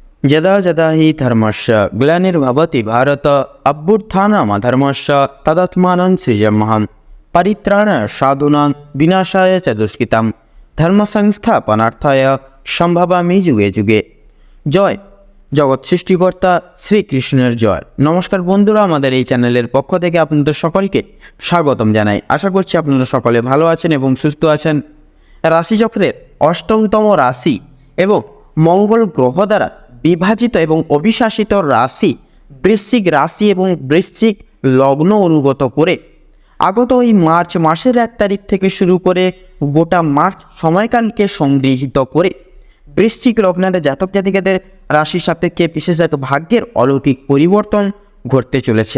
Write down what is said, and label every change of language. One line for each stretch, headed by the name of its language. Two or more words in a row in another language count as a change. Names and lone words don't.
Sanskrit: यदा यदा हि धर्मस्य ग्लानिर्भवति भारत अभ्युत्थानमधर्मस्य तदात्मानं सृजाम्यहं परित्राणाय साधूनां विनाशाय च दुष्कृतां धर्मसंस्थापनार्थाय সম্ভাবামি যুগে যুগে।
Bangla: জয় জগৎ সৃষ্টিকর্তা শ্রীকৃষ্ণের জয়। নমস্কার বন্ধুরা, আমাদের এই চ্যানেলের পক্ষ থেকে আপনাদের সকলকে স্বাগতম জানাই। আশা করছি আপনারা সকলে ভালো আছেন এবং সুস্থ আছেন। রাশিচক্রের অষ্টমতম রাশি এবং মঙ্গল গ্রহ দ্বারা বিভাজিত এবং অবিশ্বাসিত রাশি বৃশ্চিক রাশি এবং বৃশ্চিক লগ্ন অনুগত করে আগত এই মার্চ মাসের 1 তারিখ থেকে শুরু করে গোটা মার্চ সময়কালকে সংগৃহীত করে বৃশ্চিক লগ্নের জাতক জাতিকাদের রাশি সাপেক্ষে বিশেষ এক ভাগ্যের অলৌকিক পরিবর্তন ঘটতে চলেছে।